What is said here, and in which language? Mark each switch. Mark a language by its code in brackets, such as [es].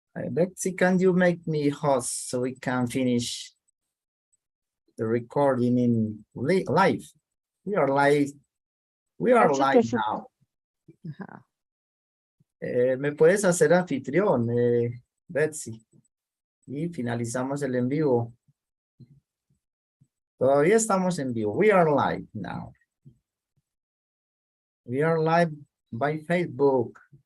[en] Betsy, can you make me host so we can finish the recording in live? We are live. We are live now. [es] ¿Me puedes hacer anfitrión, Betsy? Y finalizamos el en vivo. Todavía estamos en vivo. [en] We are live now. We are live by Facebook.